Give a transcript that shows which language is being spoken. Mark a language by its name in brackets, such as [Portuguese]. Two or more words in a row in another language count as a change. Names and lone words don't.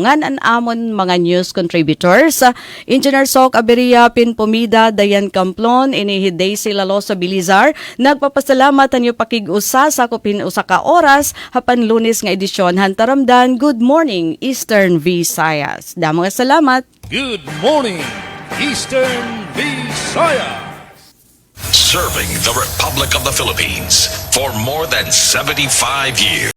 [Waray] Ngan an amon mga [English] news contributors, [Waray] Engineer Sok Aberia Pinpomida, Dayan Camplon, inihi Daisy Lalosa Bilizar, nagpapasalamat ang iyo pakig-usa sa kupin usa ka oras, hapan lunes nga edisyon, hantaramdan, Good Morning, Eastern Visayas. Damo nga salamat. [English] Good morning, Eastern Visayas. Serving the Republic of the Philippines for more than 75 years.